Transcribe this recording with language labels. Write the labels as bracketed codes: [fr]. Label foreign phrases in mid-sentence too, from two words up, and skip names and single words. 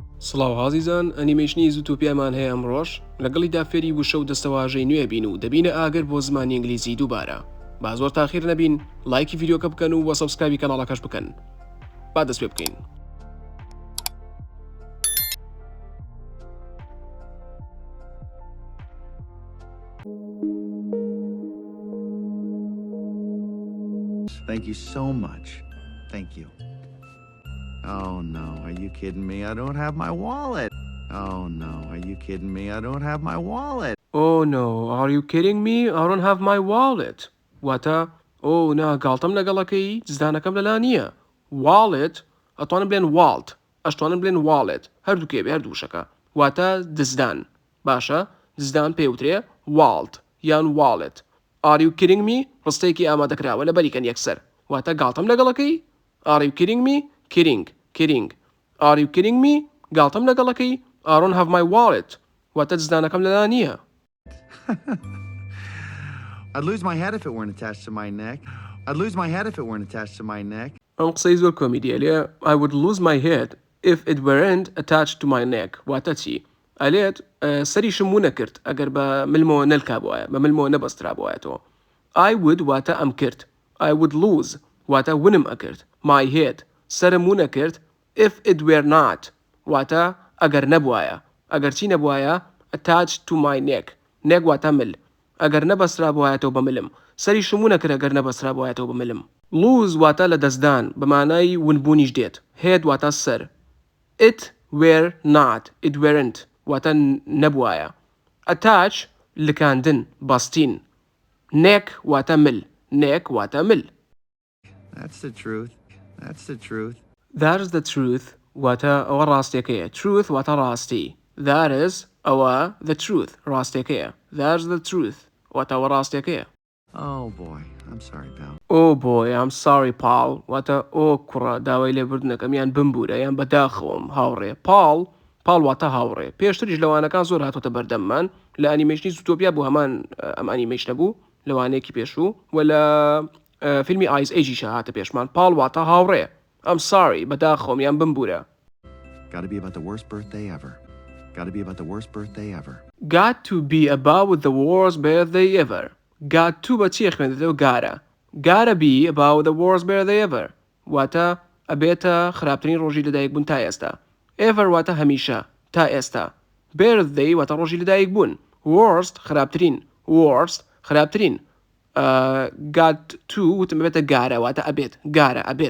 [ckb] سڵاو عزیزان، ئەنیمەیشنی زووتۆپیامان هەیە ئەمڕۆژ لەگەڵیدا فێری وشە و دەستەواژەی نوێ بین و دەبینە ئاگەر بۆ زمانی ئینگلیزی دووبارە. با زۆر تاخیر نەبین، لایکی ڤیدیۆکە بکەن و سەبسکرایبی کەناڵەکەش بکەن. با دەست پێ بکەین. [en] Thank you so much. Thank you. Oh no, are you kidding me? I don't have my wallet. Oh no, are you kidding me? I don't have my wallet. Oh no, are you kidding me? I don't have my wallet. [ckb] واتە نا گاڵتەم لەگەڵەکەی جزدانەکەم لەلا نییە. Wallet ئەتوانم بڵێن wallet، ئەشتوانم بڵێن wallet، هەردووکێ بێ هەردووشەکە. واتە دزدان. باشە، دزدان پێوترێ wallet یان wallet. [en] Are you kidding me? [ckb] ڕستەیەکی ئامادەکراوە لە بەریکەن یەکسەر. واتە گاڵتەم لەگەڵەکەی؟ [en] Are you kidding me? Kidding. Are you kidding me? [ckb] گاڵتەم لەگەڵەکەی؟ [en] I don't have my wallet. [ckb] واتە جزدانەکەم لەلا نییە. [en] I'd lose my head if it weren't attached to my neck. [ckb] ئەم قسەی زۆر کۆمیدیە لێ [en] I would lose my head if it weren't attached to my neck. [ckb] واتە چی؟ ئەلێت سەریشم وو نەکرد ئەگەر بە ملمەوە نەلکا بووایە، بە ملمەوە نەبەسترا بووایەتەوە. [en] I would [ckb] واتە ئەم کرد. [en] I would lose [ckb] واتە ونم ئەکرد. [en] My head [ckb] سرم وو نەکرد [en] if it were not [ckb] واتە ئەگەر نەبووایە. ئەگەر چی نەبووایە [en] attached to my neck. neck [ckb] واتە مل. ئەگەر نەبەسترا بووایەتەوە بە ملم. سەریشم وو نەکرد ئەگەر نەبەسترا بووایەتەوە بە ملم. lose واتە لە دەستدان بە مانای ونبوونیش دێت. head واتە سەر. [en] it were not it weren't [ckb] واتە نەبووایە. attach لکاندن بەستین. neck واتە مل. neck واتە مل. [en] That's the truth. That is the truth [ckb] واتە ئەوە ڕاستیەکەیە. truth واتە ڕاستی. [en] That is ئەوە the truth ڕاستیەکەیە. That is the truth [ckb] واتە ئەوە ڕاستیەکەیە. [en] Oh boy, I'm sorry pal. Oh boy, I'm sorry pal [ckb] واتە کوڕە داوای لێبوردنەکەم یان بمبورە یان بەداخەوەم هاوڕێ. پاڵ واتە هاوڕێ. پێشتریش لەوانەکان زۆر هاتۆتە بەردەممان لە ئەنیمەیشنی زووتۆپیا بوو هەمان ئەم ئەنیمەیشنە بوو لەوانەیەکی پێشوو و لە فیلمی ئایژیشە هاتە پێشمان. پاڵ واتە هاوڕێ. [en] I'm sorry [ckb] بەداخەوەم یان بمبورە. [en] Gotta be about the worst birthday ever. Got to be about the worst birthday ever. Got to be about the worst birthday ever. Got to [ckb] بە چی خوێندێتەوە گارە. [en] Gotta be about the worst birthday ever. [ckb] واتە ئەبێتە خراپترین ڕۆژی لەدایک بوون تا ئێستا. Ever واتە هەمیشە تا ئێستا. Birthday واتە ڕۆژی لەدایک بوون. Worst خراپترین. [en] Got to [ckb] وتم بێتە گارە واتە ئەبێت. گارە ئەبێت.